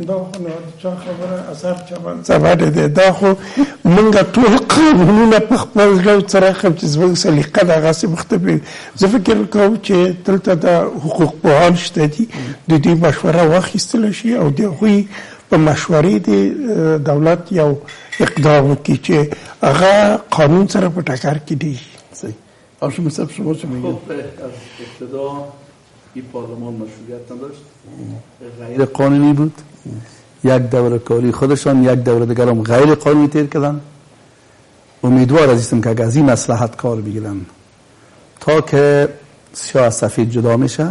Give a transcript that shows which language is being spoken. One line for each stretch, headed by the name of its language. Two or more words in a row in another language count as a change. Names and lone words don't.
Pashto: دا خو نو چا خبره اثر چمن سبا دی دا خو موږ ټول قانونونه په خپل ډول سره خو چې زموږ سلیقه دغسې مختلفې زه فکر کوم چې دلته د حقوق پوهان شته دي د دوی مشوره واخیستلی شي او د هغوی په مشورې د دولت یو اقدام وکړي چې هغه قانون سره په ټکر کې دی.
Persian: صحیح. هاشمی صاحب شما چه میگید؟ خب از ابتدا این پارلمان مشروعیت نداشت، غیر قانونی بود. یک دوره کاری خودشان یک دوره دیگر هم غیر قانونی تیر کردن. امیدوار هستم که از این مصلحت کار بگیرن تا که سیاه از سفید جدا میشه.